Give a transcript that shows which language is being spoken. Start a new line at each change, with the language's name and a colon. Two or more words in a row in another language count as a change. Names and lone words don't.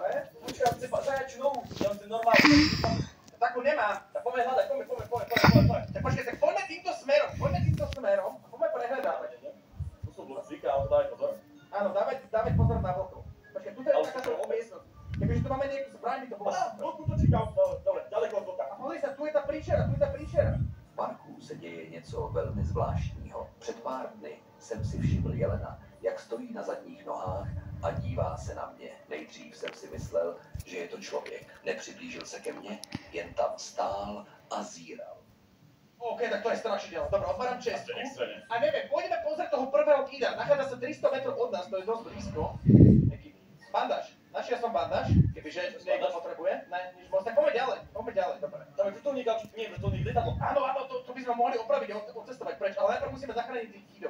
Slovak: Počkaj, chce zajačiu nohu, ja si normálne. Takú nemám, tak poďme hľadať, poďme. Tak počkaj, tak poďme týmto smerom a poďme prehľadávať. Tu som bol zvyká, ale dávať pozor. Áno, dávať pozor na vlkov. Počkaj, tu je takáto miestnosť. Kebyže tu máme nejakú zbraň, by to bolo. Vlku to číkam, dobre, ďaleko od vlka. A pozri sa, tu je tá príšera.
Czech: V parku se děje něco velmi zvláštního. Před pár dny jsem si všiml jelena, jak stojí na zadních nohách a dívá se na mě. Nejdřív jsem si myslel, že je to člověk. Nepřiblížil se ke mně, jen tam stál a zíral. OK, tak to je strašidelné.
Slovak: Dobre, otváram čestku. A neviem, pôjdeme pozrieť toho prvého kida. Nachádza sa 300 metrov od nás, to je dosť blízko. Bandáž. Našiel som bandáž, kebyže niekto potrebuje. Tak poďme ďalej, dobre. Tam je vrtuľník, nie je vrtuľník, lietadlo. Áno, to by sme mohli opraviť a odcestovať preč, ale najprv musíme zachrániť tých kidov.